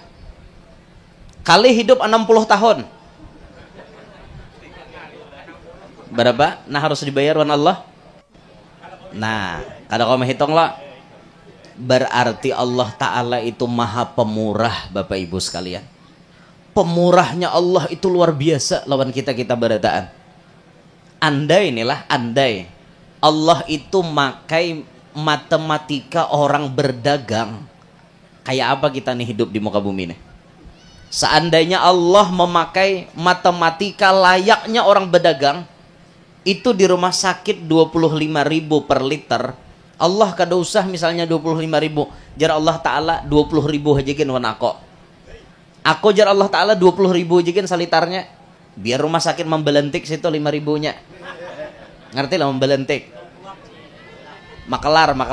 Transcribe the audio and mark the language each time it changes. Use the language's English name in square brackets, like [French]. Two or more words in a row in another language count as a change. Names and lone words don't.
[Banjar] Kali hidup 60 tahun. Berapa? Nah harus dibayar wan Allah. Nah, kalau kamu hitung lah, berarti Allah Ta'ala itu maha pemurah Bapak Ibu sekalian. Pemurahnya Allah itu luar biasa lawan kita berataan. Andai Allah itu makai matematika orang berdagang, kayak apa kita nih hidup di muka bumi nih? Seandainya Allah memakai matematika layaknya orang berdagang, itu di rumah sakit 25.000 per liter, Allah kada usah misalnya 25.000, jar Allah Ta'ala 20.000 aja gen wan aku jar Allah Ta'ala 20.000 aja gen salitarnya, biar rumah sakit membelentik situ 5.000-nya, ngerti lah membelentik, makelar